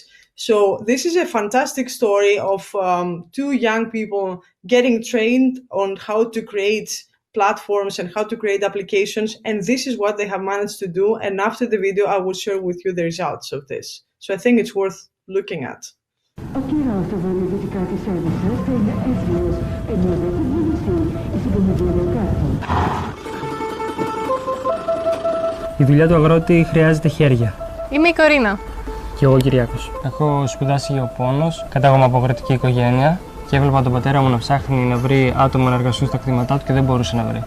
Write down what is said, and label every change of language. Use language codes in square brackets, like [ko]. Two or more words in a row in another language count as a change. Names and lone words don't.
[en] So this is a fantastic story of two young people getting trained on how to create platforms and how to create applications, and this is what they have managed to do. And after the video, I will share with you the results of this. So I think it's worth looking at. [el] Η δουλειά του αγρότη χρειάζεται χέρια. Είμαι η Κορίνα. Και εγώ Κυριάκος. Έχω σπουδάσει γεωπόνος, κατάγομαι από αγροτική οικογένεια και έβλεπα τον πατέρα μου να ψάχνει να βρει άτομα να εργαστούν στα κτήματά του και δεν μπορούσε να βρει.